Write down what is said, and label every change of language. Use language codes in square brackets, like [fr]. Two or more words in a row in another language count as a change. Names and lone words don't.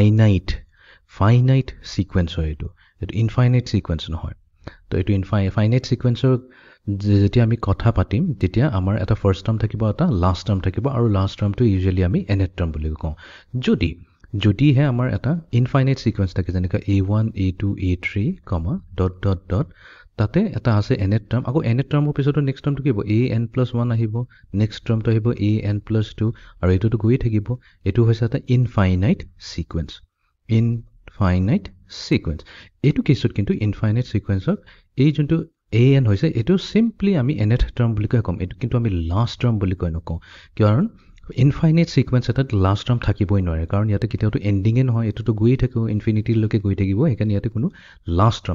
[en] finite sequence [as] হয় এটো [en] infinite sequence [as] নহয় তো এটো [en] finite sequenceৰ [as] যেতিয়া আমি কথা পাতিম তেতিয়া আমাৰ এটা [en] first term [as] থাকিব এটা [en] last term [as] থাকিব আৰু [en] last termটো usually [as] আমি [en] nth term [as] বুলি কওঁ যদিহে আমাৰ এটা [en] infinite sequence [as] থাকে যেনেকা a1 a2 a3 ডট তাতে এটা আছে [en] nth term [as] আকৌ [en] nth termৰ [as] পিছতো [en] next termটো [as] কি হ'ব an+1 আহিব [en] next termটো [as] আহিব an+2 আৰু এটোটো গৈ থাকিব এটো হৈছে এটা ইনফাইনাইট সিকুৱেন্স এটো কেছত কিন্তু [en] infinite sequenceক [as] এই যোনটো an হৈছে এটো সিম্পলি আমি [en] nth term [as] বুলি কম এটো কিন্তু আমি [en] last term [as] বুলি নকওঁ কাৰণ [en] infinite sequence [as] এটাত [en] last term [as] থাকিবই নোৱাৰে কাৰণ ইয়াতে কিটাওটো এন্ডিংয়ে নহয় এটোটো গৈ থাকিব ইনফিনিটি লৈকে গৈ থাকিব একাৰণে ইয়াতে কোনো [en] last term